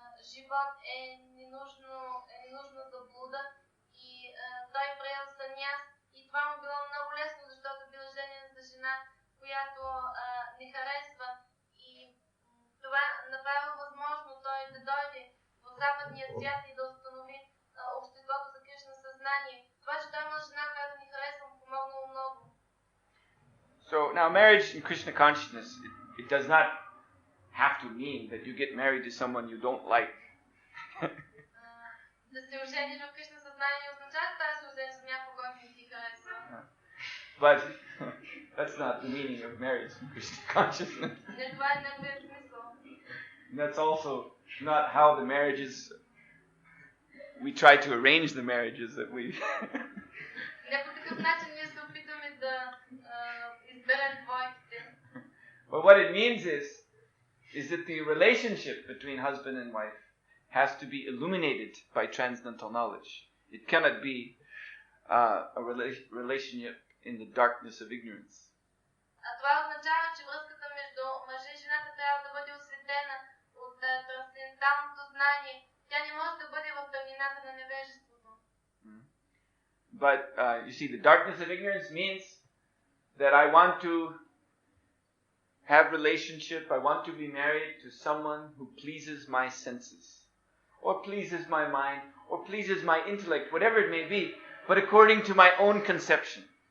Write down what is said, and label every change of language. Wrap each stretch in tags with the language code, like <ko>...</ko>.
<bg>живот е ненужна заблуда, и той приел саняс, и това му било много лесно, защото бил женен за жена, която не харесва, и това направило възможно той да дойде в западния свят и да установи обществото за Кришна съзнание. Това, че той има жена, която ни харесва, му помогнало много.</bg> <en>So now marriage in Krishna consciousness, it does not have to mean that you get married to someone you don't like.</en> <bg>Да се ожениш в Кришна съзнание не означава, че трябва да се ожениш с някой, който не ти харесва.</bg> <en>But that's not the meaning of marriage in Krishna consciousness.</en> <bg>Не, това е неговият смисъл.</bg> <en>That's also not how the marriages, we try to arrange the marriages that we...</en> <bg>Не по такъв начин ние се опитаме да изберем двойките.</bg> <en>But what it means is that the relationship between husband and wife has to be illuminated by transcendental knowledge. It cannot be a relationship in the darkness of ignorance.</en> <bg>Това означава, че връзката между мъжа и жената трябва да бъде осветена от трансценденталното знание. Тя не може да бъде в тъмнината на невежеството.</bg> <en>But you see, the darkness of ignorance means that I want to have relationship, I want to be married to someone who pleases my senses, or pleases my mind, or pleases my intellect, whatever it may be, but according to my own conception.</en>